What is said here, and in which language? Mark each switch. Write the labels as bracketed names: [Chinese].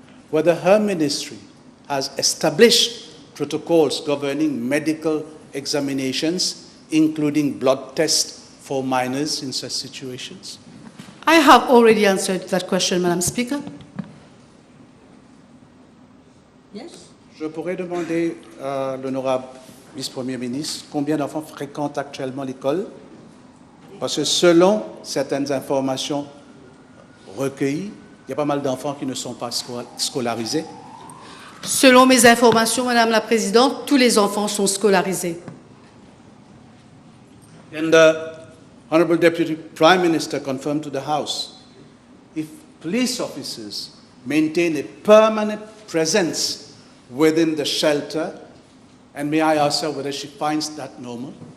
[English] whether her ministry has established protocols governing medical examinations, including blood tests for minors in such situations? I have already answered that question, Madam Speaker. Yes? [French] Je pourrais demander à l'honorable vice-premier ministre combien d'enfants fréquentent actuellement l'école? Parce que selon certaines informations recueillies, il y a pas mal d'enfants qui ne sont pas scolarisés. Selon mes informations, Madame la Présidente, tous les enfants sont scolarisés. [English] And the Honorable Deputy Prime Minister confirmed to the House, if police officers maintain a permanent presence within the shelter, and may I ask her whether she finds that normal?